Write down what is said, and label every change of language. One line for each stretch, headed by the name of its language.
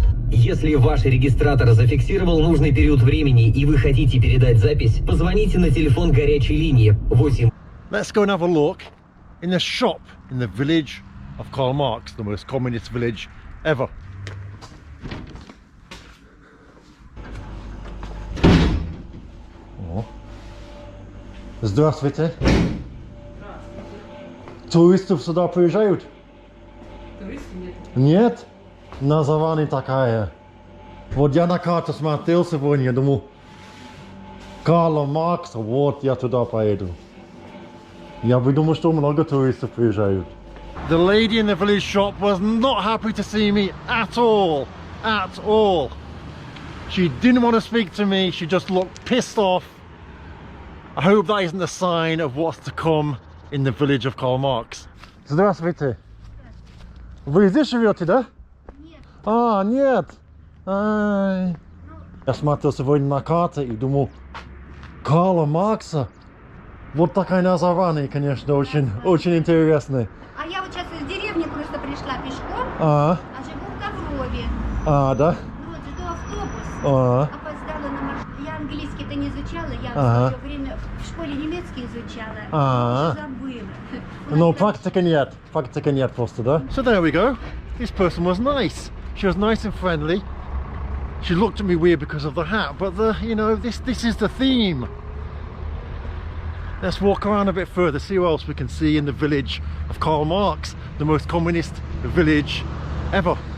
Russian: Если ваш регистратор зафиксировал нужный период времени и вы хотите передать запись, позвоните на телефон горячей линии 8.
English: Let's go and have a look in the shop in the village of Karl Marx, the most communist village ever.
Russian: Здравствуйте. Туристов сюда приезжают? Туристов нет. Нет? Название такая. Вот я на карту смотрел сегодня, думал, Карла Маркса, вот я туда поеду. Я бы думал, что много туристов приезжают.
English: The lady in the village shop was not happy to see me at all. At all. She didn't want to speak to me. She just looked pissed off. I hope that isn't a sign of what's to come in the village of Karl Marx.
Russian: Здравствуйте. Вы здесь живете, да? Нет. А, нет. Ай. Я смотрел сегодня на карте и думал, Карла Маркса. Вот такое название, конечно, очень интересное. А я вот сейчас из деревни просто пришла пешком, А живу в Коврове. да? Ну вот жду автобус. А. Опоздала на маршрут. Я английский-то не изучала, я в свое время в школе немецкий изучала. Уже забыла.
English: No,
Russian: практика нет просто, да?
English: So there we go. This person was nice. She was nice and friendly. She looked at me weird because of the hat, but you know, this is the theme. Let's walk around a bit further, see what else we can see in the village of Karl Marx, the most communist village ever.